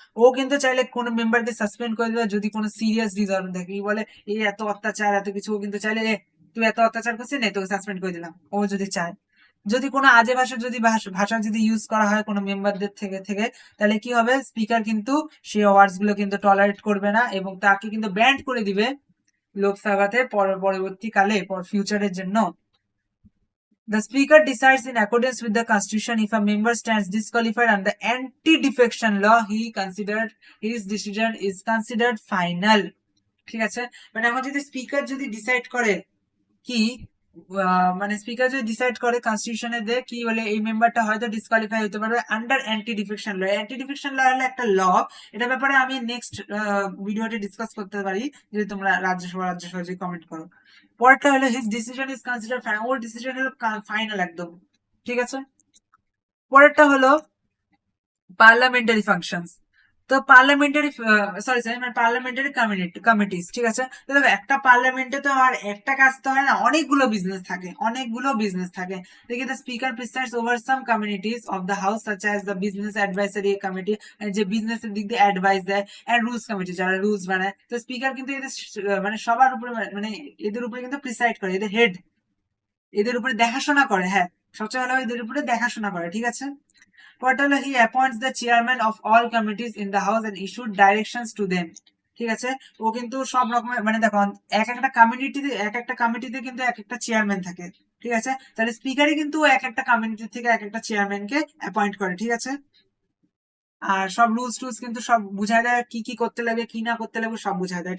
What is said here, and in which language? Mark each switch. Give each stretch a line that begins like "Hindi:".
Bangla: ও কিন্তু চাইলে কোনো মেম্বারকে সাসপেন্ড করে দেবে যদি কোনো সিরিয়াস রিজন থাকে, বলে এই এত অত্যাচার এত কিছু, ও কিন্তু চাইলে তুই এত অত্যাচার করছিস না, তোকে সাসপেন্ড করে দিলাম, ও যদি চায়। যদি কোনো আজে ভাষা যদি ভাষা যদি ইউজ করা হয় কোনো মেম্বারদের থেকে থেকে তাহলে কি হবে, স্পিকার কিন্তু সেই ওয়ার্ডস গুলো কিন্তু টলারেট করবে না এবং তাকে কিন্তু ব্যান্ড করে দিবে। লোকসভাতে পরবর্তীকালে ফিউচারের জন্য।
English: The speaker decides in accordance with the constitution. If a member stands disqualified under anti-defection law, his decision is considered final.
Bangla: ঠিক আছে, মানে এখন যদি স্পিকার যদি ডিসাইড করে কি মানে স্পিকার যদি ডিসাইড করে কনস্টিটিউশনে দিয়ে কি বলে এই মেম্বারটা হয়তো ডিসকোয়ালিফাই হতে পারবে under anti defection law. Anti defection law হলো একটা ল, এটা ব্যাপারে আমি নেক্সট ভিডিওতে ডিসকাস করতে পারি যদি তোমরা রাজ্যসভা যে কমেন্ট করো। পরেরটা হলো
English: his decision is consider final,
Bangla: or decision হলো ফাইনাল একদম। ঠিক আছে, পরেরটা হলো পার্লামেন্টারি ফাংশনস। তো পার্লামেন্টারি মানে পার্লামেন্টারি কমিটিস। ঠিক আছে, তো দেখো একটা পার্লামেন্টে তো আর একটা কাজ তো হয় না, অনেকগুলো বিজনেস থাকে।
English: দেখি the speaker presides over some communities of the house such as the business advisory committee,
Bangla: যে বিজনেসের দিক দিয়ে অ্যাডভাইস দেয়,
English: and rules committee
Bangla: যারা রুলস বানায়। তো স্পিকার কিন্তু এদের মানে সবার উপরে মানে এদের উপরে কিন্তু প্রিসাইড করে, এদের হেড, এদের উপরে দেখাশোনা করে। হ্যাঁ, সবচেয়ে ভালো এদের উপরে দেখাশোনা করে। ঠিক আছে, পরেরটা
English: he appoints the chairman of all committees in the house and issued directions to them.
Bangla: ঠিক আছে, ও কিন্তু সব রকমের মানে দেখো এক একটা কমিটিতে কিন্তু এক একটা চেয়ারম্যান থাকে। ঠিক আছে, তাহলে স্পিকারই কিন্তু এক একটা কমিটি থেকে এক একটা চেয়ারম্যানকে অ্যাপয়েন্ট করে। ঠিক আছে, আর সব রুলস টুলস কিন্তু সব বুঝায় দেয়, কি কি করতে লাগে কি না করতে লাগবে সব বুঝায় দেয়।